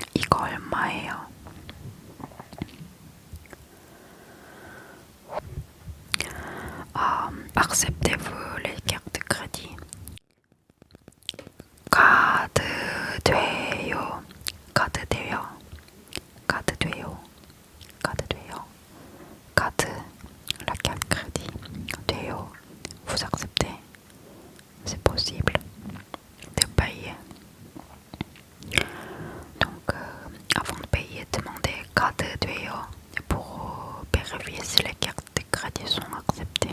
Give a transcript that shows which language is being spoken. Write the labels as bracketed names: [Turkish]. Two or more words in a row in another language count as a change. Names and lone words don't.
[Korean] 이거 얼마예요? [French] Acceptez-vous les cartes de crédit? [Korean] 카드 돼요. 카드 돼요. 카드 돼요. 카드 돼요. 카드, [French] la carte crédit 돼요. Vous acceptez? C'est possible de payer. Donc, avant de payer, demandez carte 돼요 pour vérifier si les cartes de crédit sont acceptées.